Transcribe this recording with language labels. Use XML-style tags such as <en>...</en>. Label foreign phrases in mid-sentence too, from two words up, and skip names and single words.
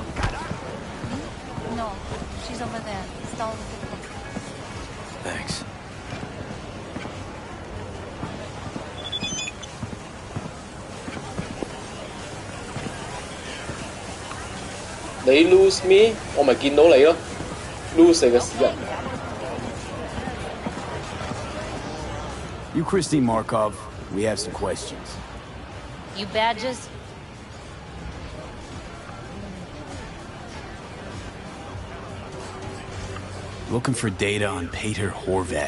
<en>No, she's over there. Stall with the tech. Thanks.</en> <yue>你</yue> <en>lose me，</en> <yue>我咪見到你咯 ，lose 你嘅屎人。</yue> <en>You Christine Markov, we have some questions. You badges? Looking for data on Peter Horvath.</en>